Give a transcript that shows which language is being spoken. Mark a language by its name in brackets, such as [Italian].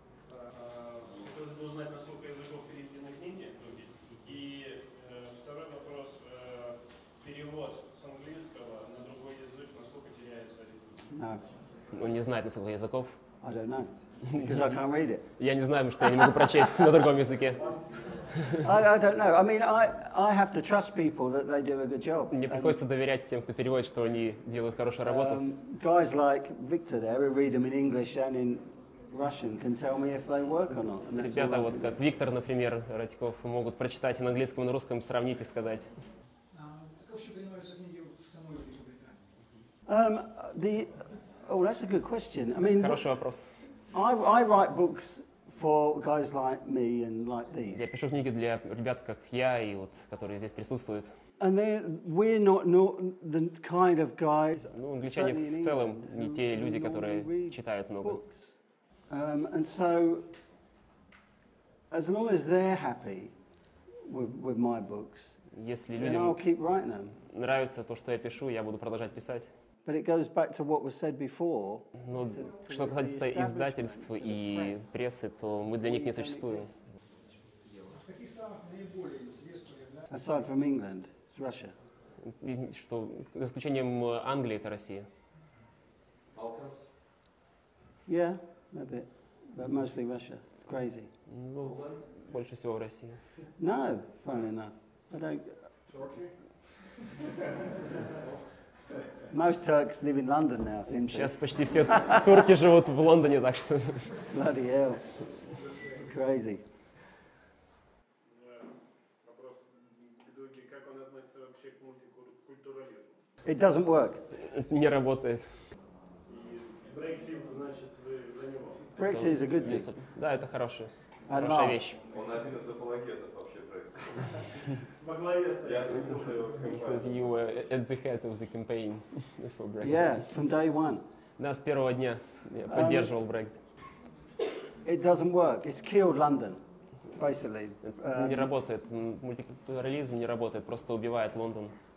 [Russian] Хотелось бы узнать, насколько языков переведены книги. И второй вопрос. Перевод с английского на другой язык, насколько теряется ритм? Он не знает несколько языков. [English] I don't know. Because I can't read it. [Russian] Я не знаю, что я не могу прочесть на другом языке. [English] I don't know. I mean, I have to trust people that they do a good job. [Russian] Мне приходится доверять тем, кто переводит, что они делают хорошую работу. [English] Guys like Victor there, who read them in English and in Russian can tell me if they work or not. [Russian] Ребята, вот как Виктор, например, Радьков, могут прочитать и на английском, и на русском, сравнить и сказать. Как вообще принимаются книги в самой Великобритании? [English] Oh, that's a good question. I mean, [Russian] хороший вопрос. [English] I write books for guys like me and like these. [Russian] Я пишу книги для ребят, как я, и вот, которые здесь присутствуют. [English] And we're not the kind of guys. [Russian] Ну, англичане в целом не те люди, которые читают много. [English] And so, as long as they're happy with my books, [Russian] если [English] then I'll keep writing them. [Russian] Нравится то, что я пишу, я буду продолжать писать. [English] But it goes back to what was said before. [Russian] Но что касается издательств и прессы, то мы для них не существуем. В каких странах наиболее интересно? [English] Aside from England, it's Russia. [Russian] Что, за исключением Англии, это Россия. [English] Yeah, a bit, but mostly Russia. It's crazy. [Russian] Ну, больше всего в России. [English] No, funnily enough, I don't. Turkey? Most Turks live in London now, seem to. [Russian] Сейчас почти все турки живут в Лондоне, так что. [English] Bloody hell. Crazy. [Russian] Вопрос Дуги, как он относится вообще к мультикультурализму? [English] It doesn't work. [Russian] Это не работает. И Brexit, значит, вы за него? [English] Brexit is a good thing. [Russian] Да, это хорошая вещь. Он один из апологетов вообще Brexit. Во главе стоит. Я слышал, что его [English] Since you were at the head of the campaign for Brexit. Yeah, from day one. [Russian] Да, с первого дня я поддерживал Brexit. [English] It doesn't work. It's killed London, basically. [Russian] Не работает. Мультикультурализм не работает, просто убивает Лондон.